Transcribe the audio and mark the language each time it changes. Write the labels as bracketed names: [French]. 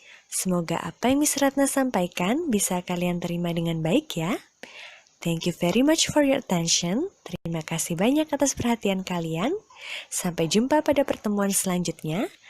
[Indonesian] Semoga apa yang Miss Ratna sampaikan bisa kalian terima dengan baik ya. [English] Thank you very much for your attention. [Indonesian] Terima kasih banyak atas perhatian kalian. Sampai jumpa pada pertemuan selanjutnya.